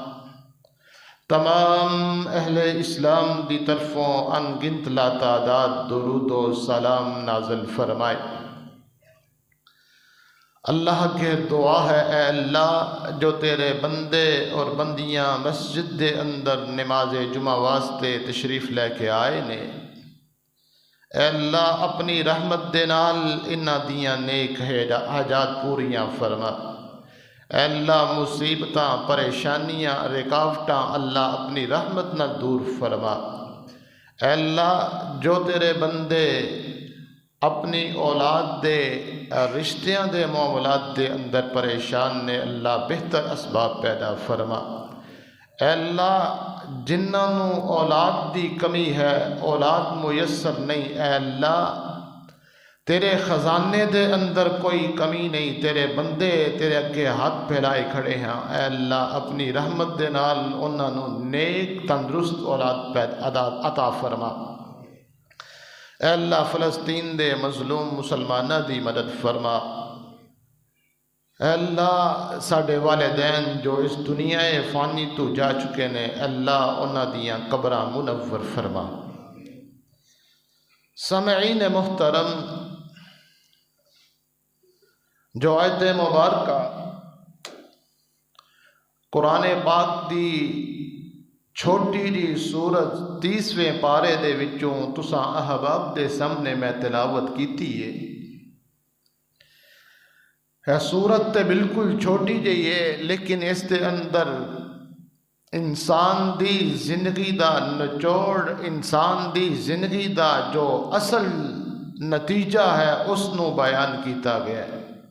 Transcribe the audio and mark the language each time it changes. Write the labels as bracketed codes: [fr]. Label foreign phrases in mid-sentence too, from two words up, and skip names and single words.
[pa] تمام اہل اسلام دی طرفوں انگنت لا تعداد درود و سلام نازل فرمائے اللہ کے دعا ہے اے اللہ جو تیرے بندے اور بندیاں مسجد دے اندر نماز جمعہ واسطے تشریف لے کے آئے نے، اے اللہ اپنی رحمت دے نال انہاں دیاں نیک حاجات پوریاں فرما۔ اے اللہ مصیبتاں پریشانیاں رکاوٹاں اللہ اپنی رحمت نال دور فرما۔ اے اللہ جو تیرے بندے اپنی اولاد دے رشتیاں دے معاملات دے اندر پریشان نے، اللہ بہتر اسباب پیدا فرما۔ اے اللہ جنہاں نو اولاد دی کمی ہے، اولاد میسر نہیں، اے اللہ تیرے خزانے دے اندر کوئی کمی نہیں، تیرے بندے تیرے اگے ہاتھ پھیلائے کھڑے ہیں، اے اللہ اپنی رحمت دے نال انہاں نو نیک تندرست اولاد عطا فرما۔ اے اللہ فلسطین دے مظلوم مسلمانہ دی مدد فرما۔ اے اللہ ساڈے والدین جو اس دنیا فانی تو جا چکے نے، اے اللہ انہاں دیاں قبراں منور فرما۔ سامعین محترم، جو آیت مبارکہ قرآن پاک دی چھوٹی جی سورت 30ویں پارے دے وچوں تساں احباب دے سامنے میں تلاوت کیتی ہے سورت تے بالکل چھوٹی جی ہے، لیکن اس دے اندر انسان دی زندگی دا نچوڑ، انسان دی زندگی دا جو اصل نتیجہ ہے اس نو بیان کیتا گیا ہے۔